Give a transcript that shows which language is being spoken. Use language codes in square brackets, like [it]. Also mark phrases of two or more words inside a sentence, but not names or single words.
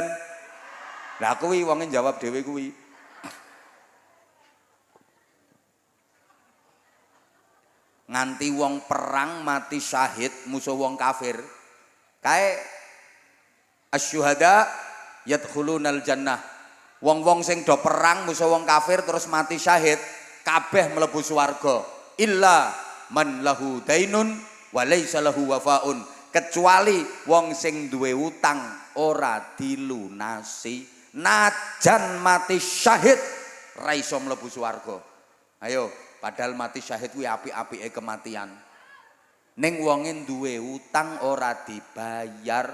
[jv] Lah kuwi wonge jawab dhewe kuwi. Nganti wong perang mati syahid musuh wong kafir. [ar] Kae الشهداء يدخلون الجنة. [jv] Wong-wong sing do perang musuh wong kafir terus mati syahid kabeh mlebu swarga. [ar] إلا من له دين وليس له وفاء. [jv] Kecuali wong sing duwe utang ora dilunasi. najan mati syahid ra iso mlebu swarga. Ayo, padahal mati syahid kuwi apik-apike kematian. Ning wonge duwe utang ora dibayar.